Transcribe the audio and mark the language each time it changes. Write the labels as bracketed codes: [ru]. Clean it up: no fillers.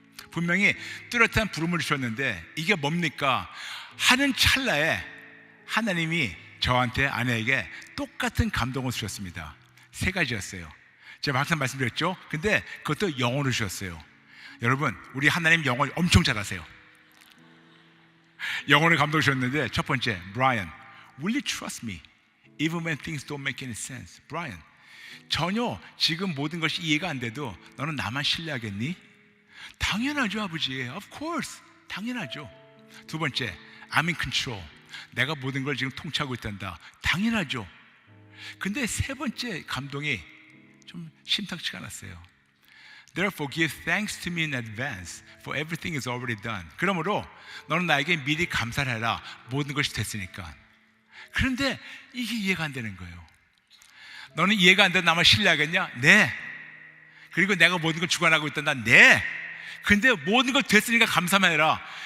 [ko] 분명히 뚜렷한 부름을 주셨는데 이게 뭡니까? 하는 찰나에 하나님이 저한테, 아내에게 똑같은 감동을 주셨습니다. 세 가지였어요. 제가 항상 말씀드렸죠. 근데 그것도 영어로 주셨어요. 여러분, 우리 하나님 영어 엄청 잘하세요. 영어로 감동 주셨는데 첫 번째, [en] Brian, will you trust me even when things don't make any sense? [ko] Brian, 전혀 지금 모든 것이 이해가 안 돼도 너는 나만 신뢰하겠니? 당연하죠, 아버지. [en] Of course, [ko] 당연하죠. 두 번째, [en] I'm in control. [ko] 내가 모든 걸 지금 통치하고 있단다. 당연하죠. 근데 세 번째 감동이 좀 심상치가 않았어요. [en] Therefore give thanks to me in advance, for everything is already done. [ko] 그러므로 너는 나에게 미리 감사를 해라. 모든 것이 됐으니까. 그런데 이게 이해가 안 되는 거예요. 너는 이해가 안 돼 나만 신뢰하겠냐? 네. 그리고 내가 모든 걸 주관하고 있단다. 네. 근데 모든 걸 됐으니까 감사만 해라.